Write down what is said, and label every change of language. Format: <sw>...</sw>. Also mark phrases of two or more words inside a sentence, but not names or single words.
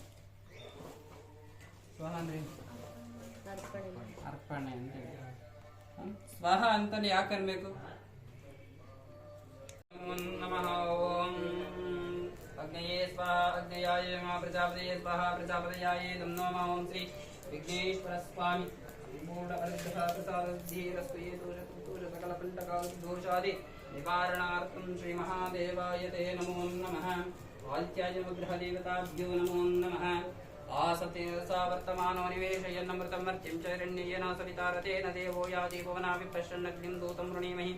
<kn>ಸ್ವಾಹ ಅಂದ್ರೆ ಅರ್ಪಣೆ ಅಂತೇಳಿ. ಸ್ವಾಹ ಅಂತಲೇ ಯಾಕೆ ಅನ್ಬೇಕು? ನಮಃ.</kn> <sa>ಓಂ ಅಗ್ನಯೇ ಸ್ವಾಹ ಅಗ್ನಯಾಯ ನಮಃ. ಪ್ರಜಾಪತಯೇ ಸ್ವಾಹ ಪ್ರಜಾಪತಯಾಯ ನಮೋ ನಮಃ. ಓಂ ಶ್ರೀ ವಿಘ್ನೇಶ್ವರ ಸ್ವಾಮಿ सकलकंटकादोषादि निवारणार्थं श्री महादेवाय ते नमो नमः. आदित्याय नवग्रह देवताभ्यो नमो नमः. आसते सा वर्तमानो निवेशयन्नमृतं मर्त्यं च हिरण्येन सवितारतेन देवो याति भुवना विप्रश्नग्निं दूतं वृणीमहि.</sa>